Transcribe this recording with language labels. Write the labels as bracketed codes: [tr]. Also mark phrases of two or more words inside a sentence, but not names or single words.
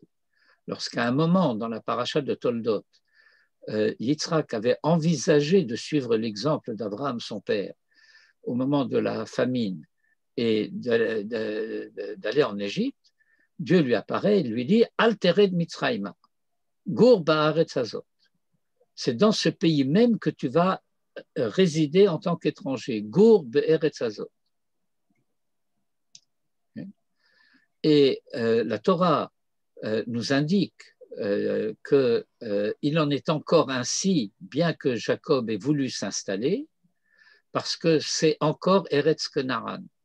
[fr] Lorsqu'à un moment, dans la paracha de Toldot, Yitzhak avait envisagé de suivre l'exemple d'Abraham, son père, au moment de la famine, et d'aller en Égypte, Dieu lui apparaît et lui dit « [he] אל תרד מצרימה, גור בארץ הזאת ». [fr] C'est dans ce pays même que tu vas résider en tant qu'étranger. [he] גור בארץ הזאת. [fr] Et la Torah nous indique qu'il en est encore ainsi, bien que Jacob ait voulu s'installer, parce que c'est encore Eretz Kenaran.